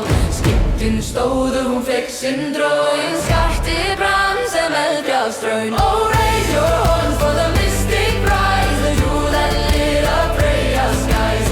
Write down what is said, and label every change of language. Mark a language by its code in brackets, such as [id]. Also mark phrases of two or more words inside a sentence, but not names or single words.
[is] Skiptin stóðu, hún fekk sinn draun, skarti brann sem eldbjarðstraun. [en] Oh, raise your horns for the mystic prize, the jewel that lit up Freyja's skies.